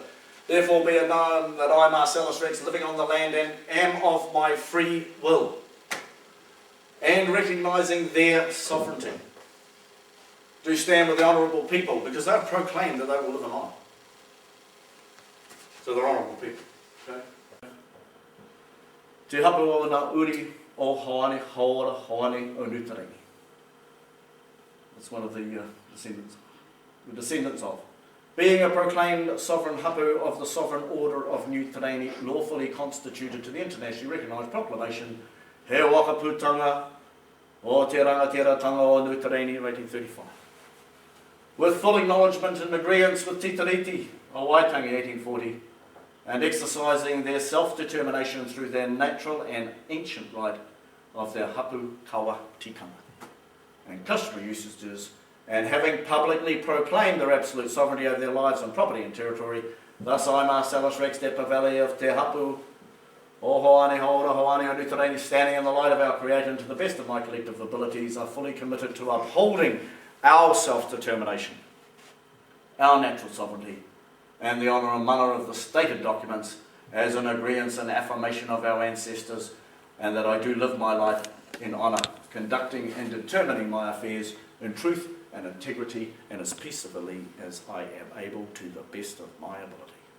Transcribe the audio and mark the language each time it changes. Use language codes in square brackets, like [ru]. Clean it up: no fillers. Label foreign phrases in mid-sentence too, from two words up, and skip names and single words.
[en] Therefore be it known that I, Marcellus Rex, living on the land, and am of my free will, and recognising their sovereignty, do stand with the honourable people, because they've proclaimed that they will live in honour. So they're honourable people. Okay? [mi] Te hapu o ngā uri o Hawane, Haora, Hawane o Nu Tireni. [en] That's one of the descendants of. Being a proclaimed sovereign hapu of the Sovereign Order of Nu Tireni, lawfully constituted to the internationally recognised proclamation, He Wakaputanga o Te Rangatira-tanga o Nu Tireni, 1835. With full acknowledgement and agreeance with Te Tiriti o Waitangi, 1840, and exercising their self-determination through their natural and ancient right of their [mi] hapu kawa tikanga [en] and customary usages, and having publicly proclaimed their absolute sovereignty over their lives and property and territory, thus I, Marcellus Rex de Pavelly of Te Hapu, o Hawane, Haora, Hawane o Nu Tireni, standing in the light of our Creator and to the best of my collective abilities, are fully committed to upholding our self-determination, our natural sovereignty, and the honour and manner of the stated documents as an agreeance and affirmation of our ancestors, and that I do live my life in honour, conducting and determining my affairs in truth and integrity and as peaceably as I am able to the best of my ability.